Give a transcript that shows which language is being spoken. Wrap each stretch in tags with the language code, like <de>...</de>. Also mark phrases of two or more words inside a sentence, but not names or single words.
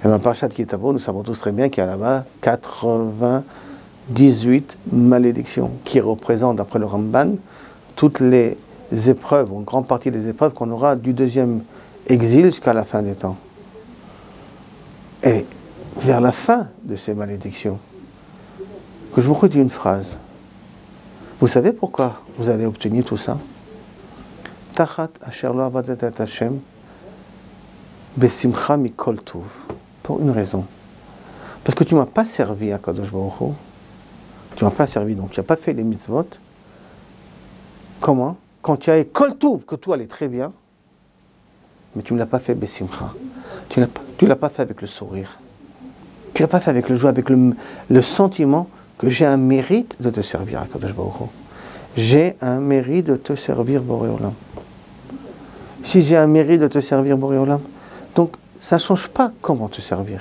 <fr>Et dans Parashat Kitavo, nous savons tous très bien qu'il y a là-bas 98 malédictions qui représentent, d'après le Ramban, toutes les épreuves, ou une grande partie des épreuves qu'on aura du deuxième exil jusqu'à la fin des temps. Et vers la fin de ces malédictions, que je vous redis une phrase. Vous savez pourquoi vous avez obtenu tout ça?</fr> <he>תחת אשר לא עבדת את השם בשמחה מכל טוב.</he> <fr>Pour une raison. Parce que tu ne m'as pas servi à Kadosh Baruch Hu. Tu ne m'as pas servi, donc tu n'as pas fait les mitzvot. Comment? Quand tu as</fr> <he>כל טוב,</he> <fr>que tout allait très bien, mais tu ne l'as pas fait besimcha. Tu ne l'as pas fait avec le sourire. Tu ne l'as pas fait avec le joie, avec le sentiment que j'ai un mérite de te servir à Kadosh Baruch Hu. J'ai un mérite de te servir, Boré Olam. Si j'ai un mérite de te servir, Boré Olam, donc ça ne change pas comment te servir.</fr>